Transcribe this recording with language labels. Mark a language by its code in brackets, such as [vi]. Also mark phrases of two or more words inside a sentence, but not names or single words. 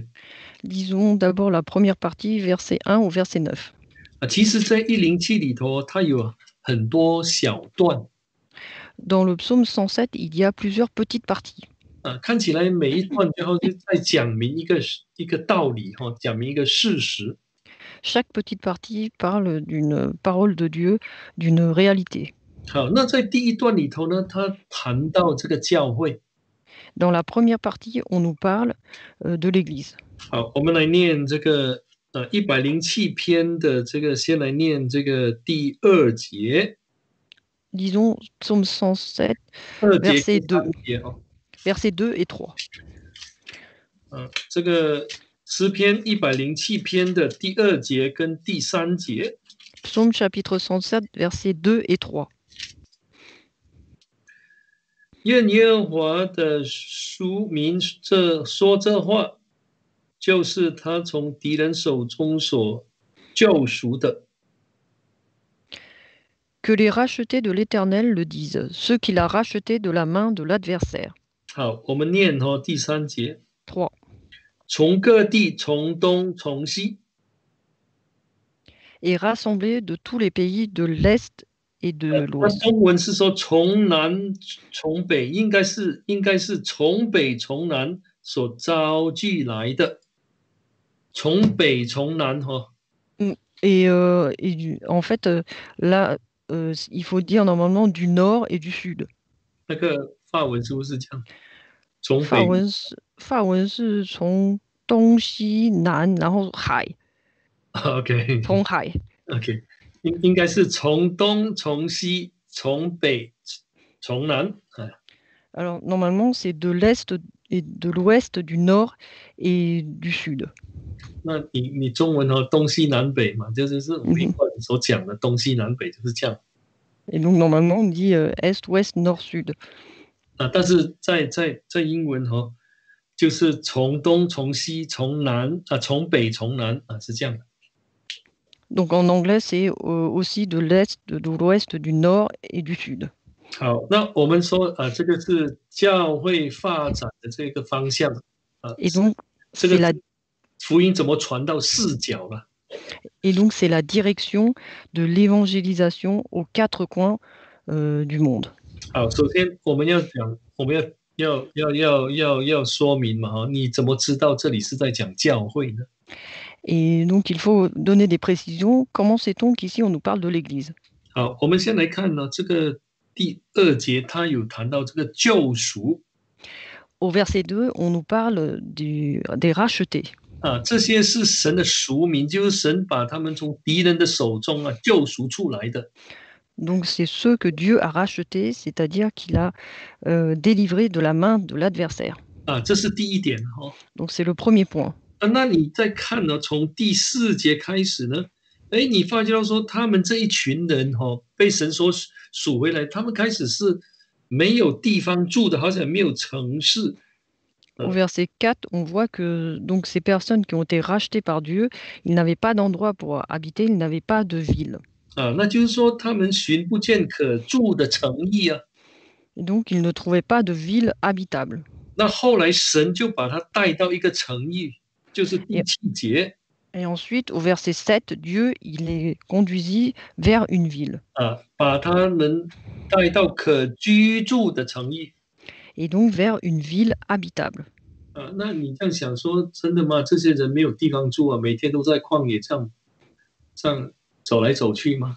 [fr] Lisons d'abord la première partie, verset 1 au verset 9. [zh] 其实在107里头，它有很多小段。 [fr] Dans le psaume 107, il y a plusieurs petites parties. [zh] 看起来每一段最后就在讲明一个道理讲明一个事实。 [fr] Chaque petite partie parle d'une parole de Dieu, d'une réalité. [zh] 好，那在第一段里头呢，他谈到这个教会。 [fr] Dans la première partie, on nous parle de l'Église. [zh] 好，我们来念这个107篇的这个，先来念这个第2节。 [fr] Lisons psaume 107, [zh] 2 节 [fr] verset [zh] 跟 [fr] 2. [zh] 3节 [fr] Versets 2 et 3. [zh] 这个诗篇107篇的第2节跟第3节。 [fr] Psaume chapitre 107, versets 2 et 3. [zh] 愿耶和华的书民说这话，就是他从敌人手中所救赎的。 [fr] Que les rachetés de l'Éternel le disent, ceux qu'il a rachetés de la main de l'adversaire. [zh] 好，我们念第3节。 [fr] 3. [zh] 从各地，从东从西， [fr] Et rassemblés de tous les pays de l'Est et de [zh] 那 [fr] l'Ouest. [zh] 中文是说从南从北，应该是从北从南所招聚来的。从北从南 [fr] Et en fait, là, il faut dire normalement du nord et du sud. [zh] 那个法文是不是这样？从法北文是从东西南，然后海， OK 从海。 OK， 应该是从东从西从北从南。 [fr] Alors normalement c'est de l'est et de l'ouest, du nord et du sud. [zh] 那你中文东西南北嘛，就是我们所讲的东西南北就是这样。 [fr] Et donc normalement on dit est, ouest, nord, sud. [zh] 但是在英文就是从东从西从南从北从南是这样的。 [fr] Donc en anglais c'est aussi de l'est, de l'ouest, du nord et du sud. [zh] 好，那我们说这个是教会发展的这个方向。 [fr] Et donc [zh] 这 [fr] c'est [zh] 个 [fr] la [zh] 福音怎么传到4角了？ [fr] Et donc, c'est la direction de l'évangélisation aux 4 coins du monde. [zh] 好，首先我们要讲，我们要说明嘛你怎么知道这里是在讲教会呢？ [fr] Et donc, il faut donner des précisions. Comment sait-on qu'ici, on nous parle de l'Église? [zh] 好，我们先来看呢，这个第2节，他有谈到这个救赎 [fr] Au verset 2, on nous parle des rachetés. [zh] 啊，这些是神的赎民，就是神把他们从敌人的手中救赎出来的。 [fr] Donc c'est ceux que Dieu a rachetés, c'est-à-dire qu'il a délivrés de la main de l'adversaire. [zh] 啊，这是第1点哦。 [fr] Donc c'est le premier point. [zh] 那你再看呢，从第4节开始呢，你发觉到说他们这一群人被神所赎回来，他们开始是没有地方住的，好像没有城市。 [fr] Au verset 4, on voit que donc ces personnes qui ont été rachetées par Dieu, ils n'avaient pas d'endroit pour habiter, ils n'avaient pas de ville. [zh] 啊，那就是说他们寻不见可住的城邑啊。 [fr] Et donc ils ne trouvaient pas de ville habitable. [zh] 那后来神就把他带到一个城邑，就是第7节。 [fr] Et ensuite, au verset 7, Dieu, il les conduisit vers une ville. [zh] 啊，把他们带到可居住的城邑。 [fr] Et donc vers une ville habitable. [zh] 啊，那你这样想说，真的吗？这些人没有地方住啊，每天都在旷野这样走来走去吗？